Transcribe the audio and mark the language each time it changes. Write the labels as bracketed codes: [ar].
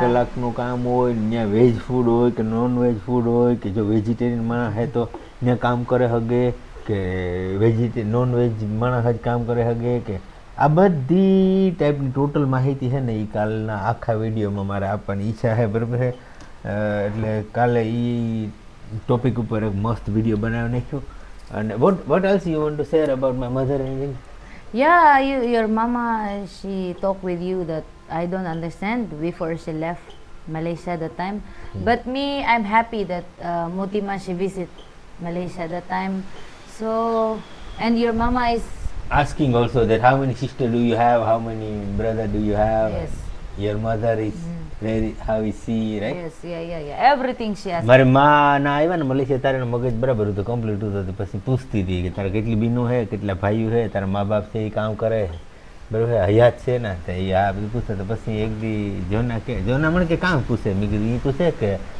[gu] કલાકનું કામ હોય ને ત્યાં વેજ ફૂડ હોય કે નોન વેજ ફૂડ હોય કે જો વેજીટેરિયન માણસ છે તો ત્યાં કામ કરે હગે કે નોન વેજ માણસ જ કામ કરે હગે કે આ બધી ટાઈપની ટોટલ માહિતી છે ને એ કાલના આખા વિડીયોમાં મારે આપવાની ઈચ્છા છે બરાબર છે. એટલે કાલે એ ટોપિક ઉપર એક મસ્ત વિડીયો બનાવી નાખ્યો. [en] અને what else you want to share about my mother and anything? Yeah, your mama, she talked with you that I don't understand before she left Malaysia that time. But me, I'm happy that Mutima, she visit Malaysia that time. So, and your mama is Asking also that how many sister do you have, how many brother do you have? Yes. Your mother is very, how is she, right? yes, yeah. Everything she has. [gu] મારી માં ના આવ્યા ને Malaysia તારે મગજ બરાબર હતું complete હતું તો પછી પૂછતી હતી કે તારે કેટલી બીનું છે, કેટલા ભાઈઓ છે, તારા મા બાપ છે એ કામ કરે બરાબર હયાત છે ને તો એ આ બધું પૂછે તો પછી એક દી જોના મને કે કામ પૂછે મેં કીધું એ પૂછે કે